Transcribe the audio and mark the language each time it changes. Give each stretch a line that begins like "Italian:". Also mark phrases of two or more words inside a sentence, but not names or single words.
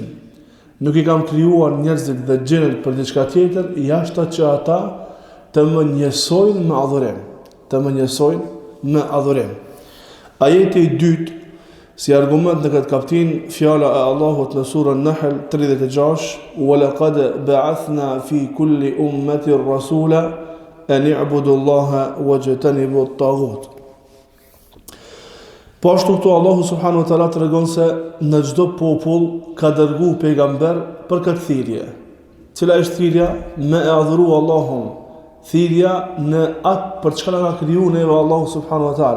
Albanian: Nuk i kam krijuar njerëzit dhe gjinët për diçka tjetër jashtë që ata të më njësojnë me adhurim, të më njësojnë me adhurim. Ajeti i dytë si argument në këtë kaptin, fjala e Allahut në surën Nahl 36:
Arabic: "ولقد بعثنا في كل أمة رسولا أن اعبدوا الله واجتنبوا الطاغوت."
Albanian: Po ashtu këtu Allahu
Arabic: سبحانه وتعالى
Albanian: tregon se në çdo popull ka dërguar pejgamber për këtë thirrje. Cila është thirrja? Me e adhuru Allahun. Thirrja në atë për çka na ka krijuar neve Allahu
Arabic: سبحانه وتعالى.